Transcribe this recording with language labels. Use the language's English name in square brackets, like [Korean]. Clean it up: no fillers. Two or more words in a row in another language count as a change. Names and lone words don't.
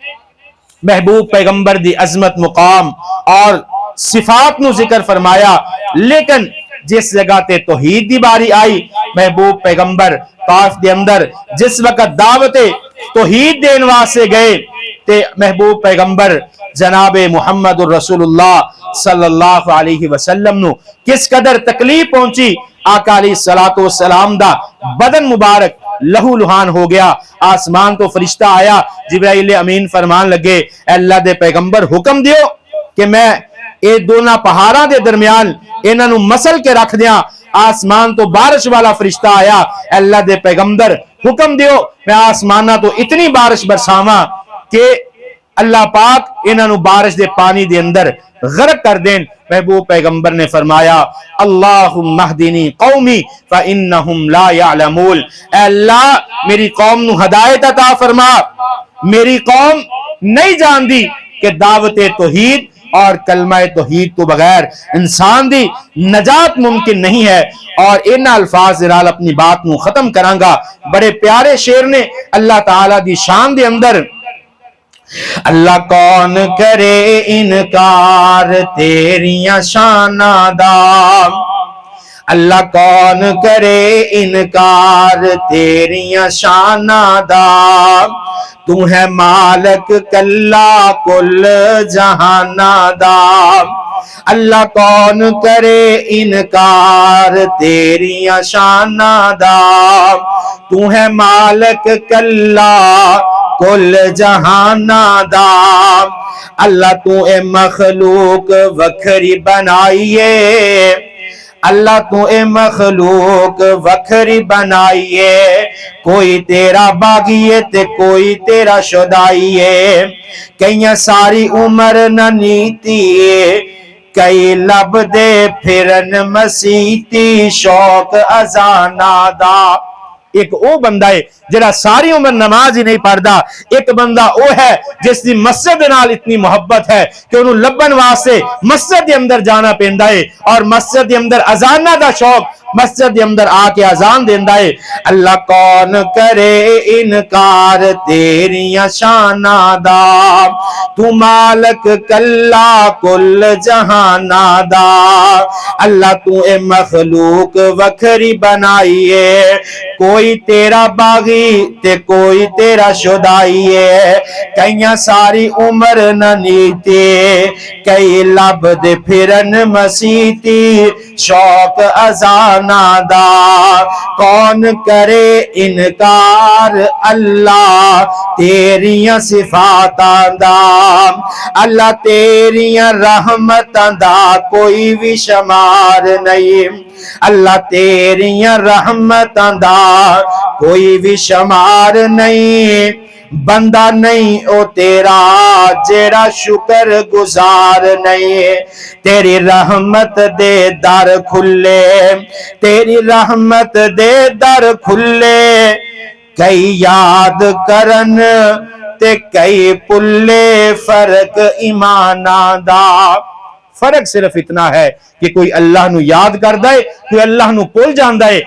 [Punjabi] محبوب پیغمبر دی عظمت، مقام اور صفات نو ذکر فرمایا، لیکن جس جگہ تے توحید دی باری آئی محبوب پیغمبر طائف دے اندر جس وقت دعوت توحید دین واسطے گئے تے محبوب پیغمبر جناب محمد الرسول اللہ [Arabic] صلی اللہ علیہ وسلم [Punjabi] نو کس قدر تکلیف پہنچی۔ آقا [Arabic] علیہ السلام [Punjabi] دا بدن مبارک لہو لہان ہو گیا، آسمان تو فرشتہ آیا، جبرائیل امین فرمان لگے اے اللہ دے پیغمبر حکم دیو کہ میں اے دونوں پہاڑاں دے درمیان انہاں نو مسل کے رکھ دیاں۔ آسمان تو بارش والا فرشتہ آیا، اے اللہ دے پیغمبر حکم دیو میں آسمانہ تو اتنی بارش برساواں کہ اللہ پاک انہاں نو بارش دے پانی دے اندر غرق کر دین۔ محبوب پیغمبر نے فرمایا [Arabic] اللہم اہدنی قومی فانہم لا یعلمون، [Punjabi] اے اللہ میری قوم نو ہدایت عطا فرما، میری قوم نہیں جان دی کہ دعوت توحید اور کلمہ توحید تو بغیر انسان دی نجات ممکن نہیں ہے۔ اور ان الفاظ نال اپنی بات نو ختم کراں گا۔ بڑے پیارے شعر نے اللہ تعالی دی شان دے اندر، اللہ کون کرے انکار تیریاں شاناں دا، اللہ کون کرے انکار تیریاں شاناں دا، تو ہے مالک کلا کل جہاناں دا، اللہ کون کرے انکار تیریاں شاناں دا، تو ہے مالک کلا کل جہاناں دا، اللہ تو اے مخلوق وکھری بنائیے، اللہ تو اے مخلوق وکھری بنائیے، کوئی تیرا باغیے تے کوئی تیرا شدائیے، کئیاں ساری عمر نہ نیتیے، کئی لب دے پھرن مسیتی شوق ازانا دا۔ ایک وہ بندہ ہے جڑا ساری عمر نماز ہی نہیں پڑھدا، ایک بندہ وہ ہے جس دی مسجد نال اتنی محبت ہے کہ انہوں لبن واسطے مسجد دے اندر جانا پیندا ہے، اور مسجد دے اندر اذانہ دا شوق، مسجد دے اندر آ کے اذان دیندا ہے۔ اللہ کون کرے انکار تیریاں شاناں دا، تو مالک کلا کل جہاناں دا، اللہ تو اے مخلوق وکھری بنائیے، کوئی تیرا باغی تے کوئی تیرا شدائی ہے، کئیاں ساری عمر نہ نیتے، کئی لب دے پھرن مسیتی، شوق ازانا دا، کون کرے انکار اللہ تیریاں صفاتاں دا، اللہ تیریاں رحمتاں دا کوئی بھی شمار نہیں، اللہ تیریاں رحمتاں دا کوئی بھی شمار نہیں، بندہ نہیں او تیرا جیڑا شکر گزار نہیں، تیری رحمت دے در کھلے، تیری رحمت دے در کھلے، کئی یاد کرن تے کئی پلے، فرق ایماناں دا، فرق صرف اتنا ہے کہ کوئی اللہ نو یاد کردا ہے، کوئی اللہ نو بھول جاندا ہے۔